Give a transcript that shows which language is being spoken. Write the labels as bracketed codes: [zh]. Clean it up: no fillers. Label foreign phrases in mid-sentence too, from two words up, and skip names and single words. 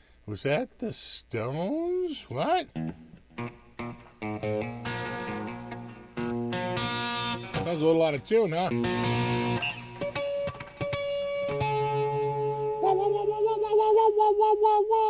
[en] Was that the Stones? What? That was a little out of tune, huh? Wah, wah, wah, wah, wah, wah, wah, wah, wah, wah, wah, wah.